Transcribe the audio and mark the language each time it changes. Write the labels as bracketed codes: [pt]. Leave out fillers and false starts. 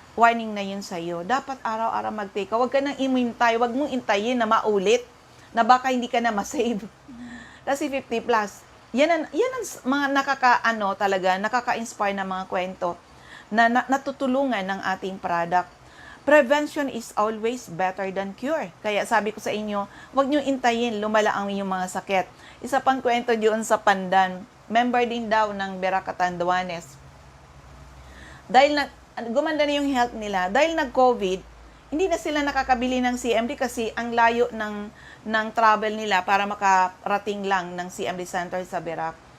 [tl] Warning na yun sa'yo. Dapat araw-araw mag-take. Huwag ka nang imintay. Huwag mong intayin na maulit na baka hindi ka na masave. Kasi 50 plus. Yan ang mga nakaka-inspire na mga kwento na natutulungan ng ating product. [en] Prevention is always better than cure. [tl] Kaya sabi ko sa inyo, huwag nyo intayin, lumala ang inyong mga sakit. Isa pang kwento doon sa Pandan, member din daw ng Beracatanduanes. Dahil gumanda na yung health nila, dahil nag-COVID, hindi na sila nakakabili ng CMD kasi ang layo ng travel nila para makarating lang ng CMD Center sa Berac.